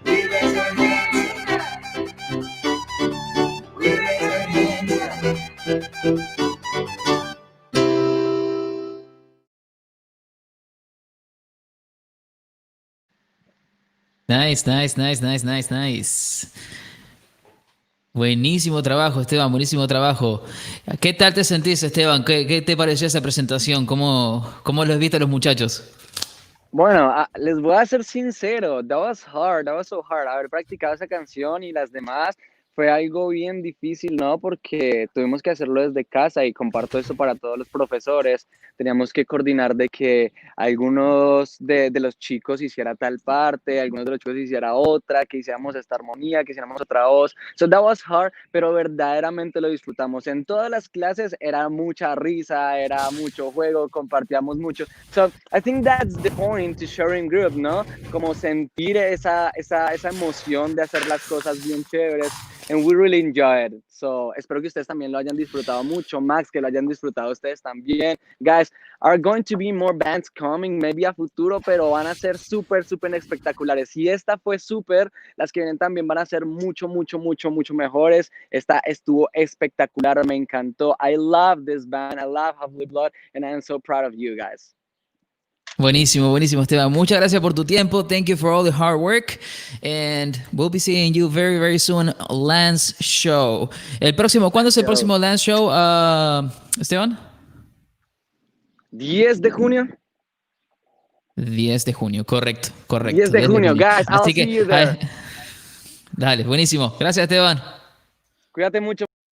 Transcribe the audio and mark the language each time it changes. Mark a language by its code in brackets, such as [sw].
[en] We raise our hands up. We raise our hands up. Nice, nice, nice, nice, nice, nice. [es] Buenísimo trabajo, Esteban, buenísimo trabajo. ¿Qué tal te sentís, Esteban? ¿Qué te pareció esa presentación? ¿Cómo los viste a los muchachos? Bueno, les voy a ser sincero, [en] that was hard, that was so hard. [es] Haber practicado esa canción y las demás fue algo bien difícil, ¿no? Porque tuvimos que hacerlo desde casa y comparto eso para todos los profesores. Teníamos que coordinar de que algunos de los chicos hiciera tal parte, algunos de los chicos hiciera otra, que hiciéramos esta armonía, que hiciéramos otra voz. [en] So that was hard, [es] pero verdaderamente lo disfrutamos. En todas las clases era mucha risa, era mucho juego, compartíamos mucho. [en] So I think that's the point to sharing group, ¿no? [es] Como sentir esa emoción de hacer las cosas bien chéveres. [en] And we really enjoy it. [es] So, espero que ustedes también lo hayan disfrutado mucho. Max, que lo hayan disfrutado ustedes también. [en] Guys, are going to be more bands coming, [es] maybe a futuro, pero van a ser súper, súper espectaculares. Y esta fue súper, las que vienen también van a ser mucho, mucho, mucho, mucho mejores. Esta estuvo espectacular, me encantó. [en] I love this band, I love Half-Blood Blood, and I am so proud of you guys. [es] Buenísimo, buenísimo, Esteban. Muchas gracias por tu tiempo. [en] Thank you for all the hard work. And we'll be seeing you very, very soon. Lance Show. [es] ¿Cuándo es el próximo Lance Show, Esteban? 10 de junio. 10 de junio, correcto. 10 de junio, [en] guys. I'll see you there. [es] Dale, buenísimo. Gracias, Esteban. Cuídate mucho.